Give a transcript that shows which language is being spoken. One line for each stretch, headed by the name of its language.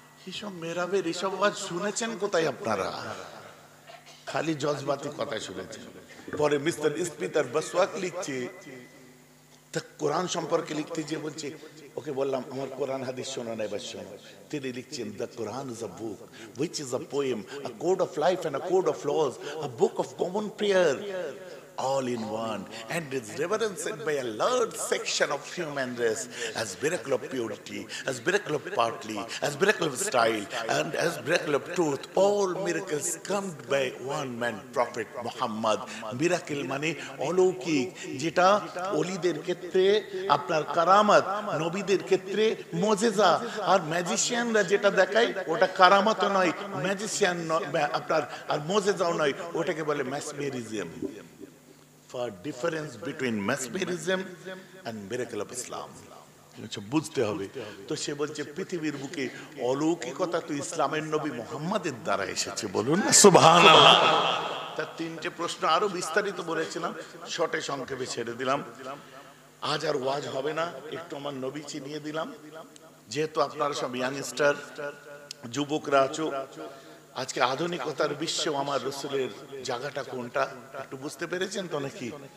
Bangla: এসব মেরাবের এসব আওয়াজ শুনেছেন কোথায় আপনারা? খালি জজবাতি কথা শুনেছেন। পরে মিস্টার স্পিতার বসওয়াক লিখছে, তা কোরআন সম্পর্কে লিখতে যে বলছে, ওকে বললাম আমার কোরআন হাদিস শোনা নাই, বাস শোনো। তিনি লিখছেন,
English: The Quran is a book which is a poem, a code of life and a code of laws, a book of common prayer, all in one, and is reverenced by a large section of human race as miracle of purity, as miracle of partly, as miracle of style, and as miracle of truth. All miracles come by one man, Prophet Muhammad.
Bangla: Miracle মানে অলৌকিক, যেটা ওলিদের ক্ষেত্রে আপনার কারামাত, নবীদের ক্ষেত্রে মুজিজা। আর ম্যাজিশিয়ানরা যেটা দেখায় ওটা কারামাতও নয়, ম্যাজিশিয়ান আপনার আর মুজিজাও নয়, ওটাকে বলে ম্যাসমেরিজম।
English: For difference between mesmerism and miracle of Islam
Bangla: বুঝতে হবে। তো সে বলছে পৃথিবীর বুকে অলৌকিকতা তো ইসলামের নবী মুহাম্মাদের দ্বারা এসেছে। বলুন না সুবহানাল্লাহ। তার 3টে প্রশ্ন আরো বিস্তারিত বলেছিলাম, শর্টে সংক্ষেপে ছেড়ে দিলাম। আজ আর ওয়াজ হবে না, একটু আমার নবী চিনিয়ে দিলাম। যেহেতু আপনারা সব ইয়াংস্টার যুবকরা আছো, আজকে আধুনিকতার বিশ্বেও আমার রাসূলের জায়গাটা কোনটা একটু বুঝতে পেরেছেন তো নাকি?